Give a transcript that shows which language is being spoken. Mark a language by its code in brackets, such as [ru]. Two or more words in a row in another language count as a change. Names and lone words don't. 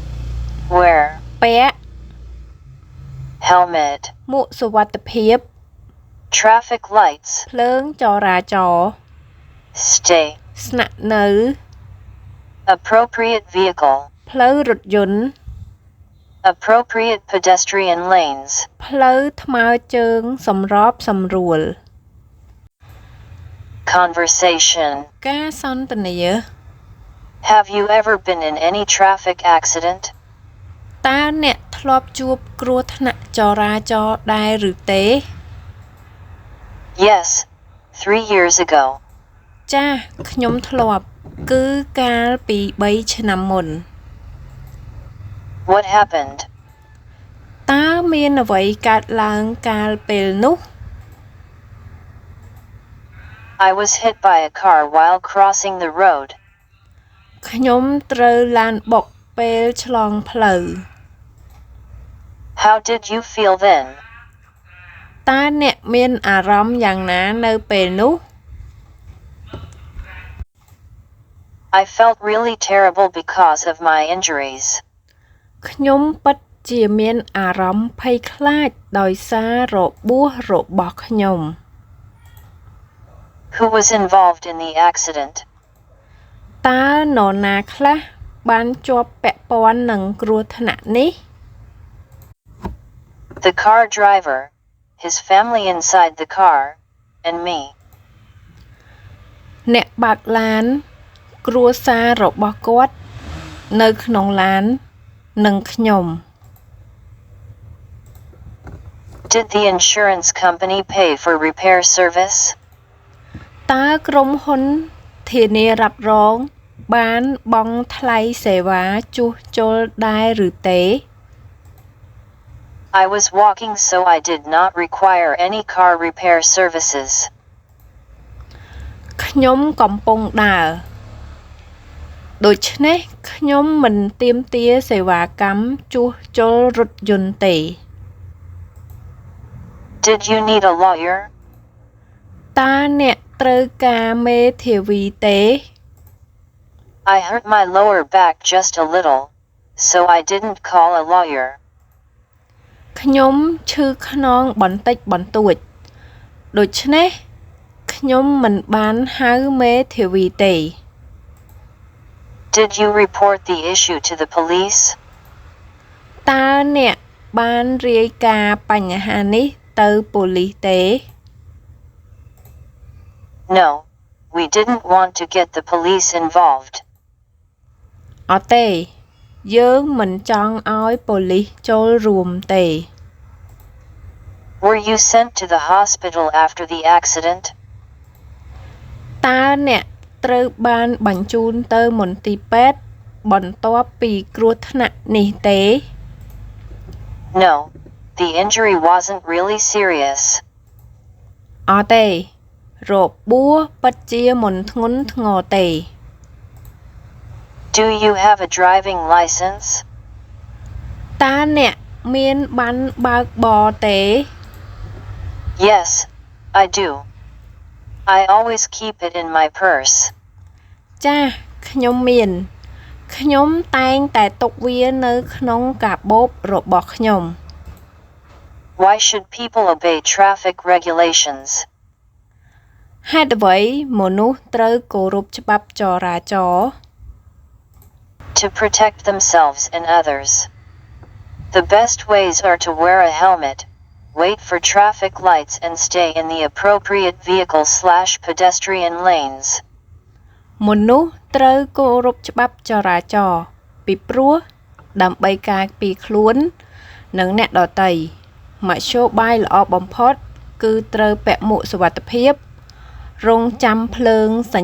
[en] Wear [km] ពាក់ [en] Helmet [km] មួកសុវត្ថិភាព [en] Traffic lights [km] ភ្លើងចរាចរណ៍ [en] Stay [km] ស្នាក់នៅ [en] Appropriate vehicle [km] ផ្លូវរថយន្ត [en] Appropriate pedestrian lanes [km] ផ្លូវថ្មើរជើងសម្របសម្រួល [en] Conversation [km] ការសន្ទនា [en] Have you ever been in any traffic accident? [km] តើអ្នកធ្លាប់ជួបគ្រោះថ្នាក់ចរាចរណ៍ដែរឬទេ [en] Yes, 3 years ago. [km] ចា៎ខ្ញុំធ្លាប់គឺកាលពី3ឆ្នាំមុន [en] What happened? [km] តើមានអ្វីកើតឡើងកាលពេលនោះ [en] I was hit by a car while crossing the road. [km] ខ្ញុំត្រូវឡានបុកពេលឆ្លងផ្លូវ [en] How did you feel then? [km] តើអ្នកមានអារម្មណ៍យ៉ាងណានៅពេលនោះ [en] I felt really terrible because of my injuries. [km] ខ្ញុំពិតជាមានអារម្មណ៍ភ័យខ្លាចដោយសាររបួសរបស់ខ្ញុំ [en] Who was involved in the accident? [km] តើនរណាខ្លះបានជាប់ពាក់ព័ន្ធនឹងគ្រោះថ្នាក់នេះ [en] The car driver, his family inside the car, and me. [km] អ្នកបើកឡានគ្រួសាររបស់គាត់នៅក្នុងឡាននិងខ្ញុំ [en] Did the insurance company pay for repair service? [km] តើក្រុមហ៊ុនធានារ៉ាប់រងបានបង់ថ្លៃសេវាជួសជុលដែរឬទេ [en] I was walking so I did not require any car repair services. [km] ខ្ញុំកំពុងដើរដូច្នេះខ្ញុំមិនទាមទារសេវាកម្មជួសជុលរថយន្តទេ [en] Did you need a lawyer? [km] តើអ្នកត្រូវការមេធាវីទេ [en] I hurt my lower back just a little, so I didn't call a lawyer. [km] ខ្ញុំឈឺខ្នងបន្តិចបន្តួចដូច្នេះខខ្ញុំមិនបានហៅមេធាវីទេ [en] Did you report the issue to the police? [km] តើអ្នកបានរាយការណ៍បញ្ហានេះទៅប៉ូលីសទេ [en] No, we didn't want to get the police involved. [km] អត់ទេ យើងមិនចង់ឲ្យប៉ូលីសចូលរួមទេ [en] Were you sent to the hospital after the accident? [km] តើអ្នកត្រូវបានបញ្ជូនទៅមន្ទីរពេទ្យបន្ទាប់ពីគ្រោះថ្នាក់នេះទេ [en] No, the injury wasn't really serious. [km] អត់ទេរបួសពិតជាមិនធ្ងន់ធ្ងរទេ [en] Do you have a driving license? [km] តើអ្នកមានប័ណ្ណបើកបរទេ [en] Yes, I do. I always keep it in my purse. [km] ចាស់ខ្ញុំមាន ខ្ញុំតែងតែទុកវានៅក្នុងកាបូបរបស់ខ្ញុំ [en] Why should people obey traffic regulations? [km] ហេតុអ្វីមនុស្សត្រូវគោរពច្បាប់ចរាចរណ៍ [en] To protect themselves and others. The best ways are to wear a helmet, wait for traffic lights and stay in the appropriate vehicle/pedestrian lanes. [km] មនុស្សត្រូវគោរពច្បាប់ចរាចរណ៍ពីព្រោះដើម្បីការពារខ្លួននិងអ្នកដទៃមធ្យោបាយល្អបំផុតគឺត្រូវពាក់មួកសុវត្ថិភាពរង់ចាំភ្លើងស